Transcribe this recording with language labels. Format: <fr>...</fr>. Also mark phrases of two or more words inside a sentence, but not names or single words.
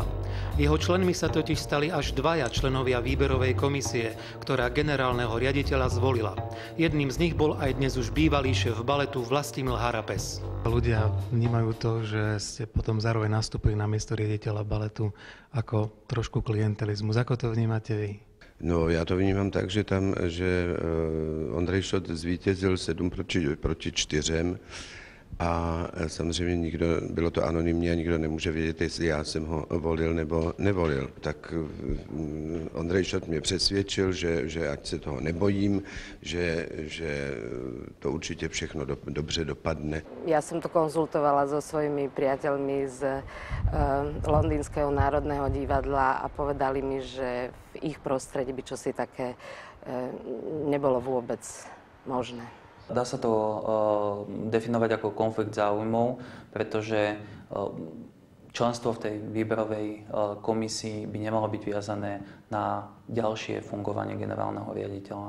<sk>Jeho členmi sa totiž stali až dvaja členovia výberovej komisie, ktorá generálneho riaditeľa zvolila. Jedným z nich bol aj dnes už bývalý šéf baletu Vlastimil Harapes. Ľudia vnímajú to, že ste potom zároveň nastúpili na miesto riaditeľa baletu ako trošku klientelizmus. Ako to vnímate vy? No,</sk> <cs>já to vnímám tak, že Ondrej Šot zvítězil 7 proti 4. A samozřejmě bylo to anonymní a nikdo nemůže vědět, jestli já jsem ho volil nebo nevolil. Tak Ondrej Šot mě přesvědčil, že ať se toho nebojím, že to určitě všechno dobře dopadne.</cs> <sk>Ja som to konzultovala so svojimi priateľmi z Londýnskeho národného divadla a povedali mi, že v ich prostredí by čosi také nebolo vôbec možné. Dá sa to definovať ako konflikt záujmov, pretože členstvo v tej výberovej komisii by nemalo byť viazané na ďalšie fungovanie generálneho riaditeľa.</sk>